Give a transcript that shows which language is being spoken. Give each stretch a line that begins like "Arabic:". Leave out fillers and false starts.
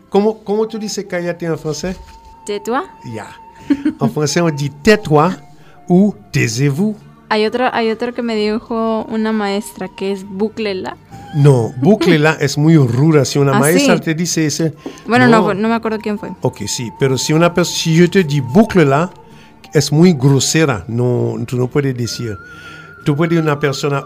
Spanish: ¿Cómo tú dices cállate
French: en français? Tais-toi. Yeah. En français, on dit tais-toi ou taisez-vous.
Spanish: Hay otro que me dijo una maestra que es bouclez-la. No, bouclez-la es muy ruda. Si una maestra te dice eso... Bueno, no me acuerdo quién fue. Ok, sí. Pero si una persona... Si yo te digo bouclez-la, es muy grosera. No, tú no puedes decir. Tú puedes decir una persona...